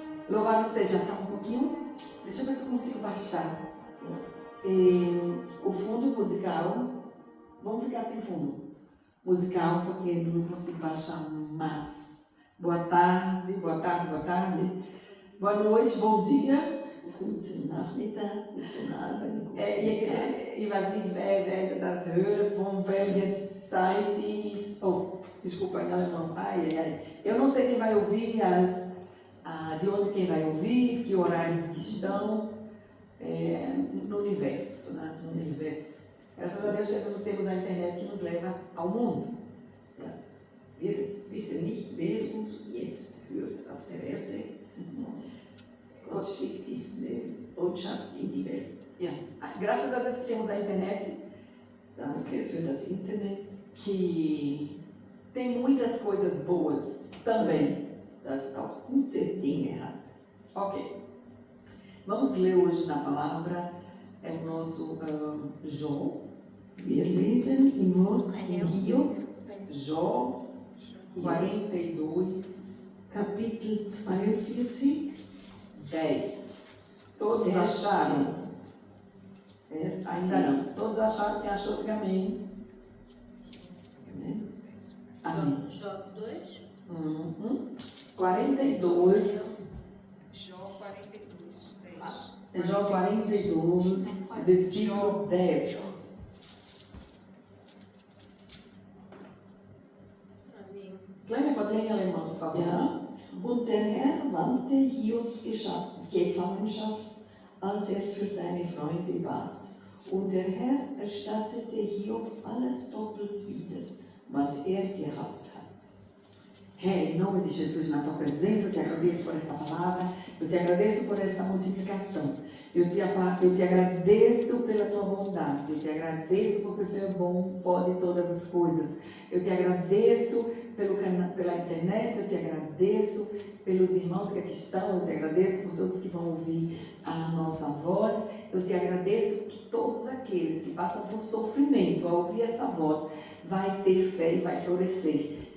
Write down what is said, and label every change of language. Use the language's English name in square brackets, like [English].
[Portuguese] Louvado seja, tá um pouquinho. Deixa eu ver se eu consigo baixar o fundo musical. Vamos ficar sem fundo musical, porque não consigo baixar mais. Boa tarde, boa tarde, boa tarde. Boa noite, bom dia. [German] Guten Nachmittag, guten Abend. Ich weiß nicht, wer das hört, von welcher Zeit ist. [Portuguese] Oh, desculpa, em alemão. Ai, ai, ai. Eu não sei quem vai ouvir, de onde quem vai ouvir, que horários que estão no universo, né? No universo. Graças a Deus temos a internet que nos leva ao mundo. [German] Ja. Wir wissen nicht, wer uns jetzt hört auf der Erde. Gott schickt diese Botschaft in die Welt. Ja. [Portuguese] Graças a Deus que temos a internet. [German] Danke für das Internet. [Portuguese] Que tem muitas coisas boas também. [German] Das auch gute Dinge hat. Ok. [Portuguese] Vamos ler hoje na palavra, o nosso Jó. [German] Wir lesen im Wort von Hiob, [Portuguese] Jó 42, [German] Kapitel 42, [Portuguese] 10. Todos acharam? Ainda não. Todos acharam? Quem achou, diga amém. Amém. Amém. Jó 2. 42. Jó 42, 10. Jó 42, versículo 10. Amém. Kleine pode ler em alemão, por favor. [German] Ja, und der Herr wandte Hiobs Gefangenschaft, als für seine Freunde bat. Und der Herr erstattete Hiob alles doppelt wieder, was gehabt hat. [Portuguese] Herr, em nome de Jesus, na tua presença, eu te agradeço por esta palavra, eu te agradeço por esta multiplicação, eu te agradeço pela tua bondade, eu te agradeço porque o Senhor é bom, pode todas as coisas, eu te agradeço pela internet, eu te agradeço pelos irmãos que aqui estão, eu te agradeço por todos que vão ouvir a nossa voz, eu te agradeço que todos aqueles que passam por sofrimento ao ouvir essa voz, vai ter fé e vai florescer.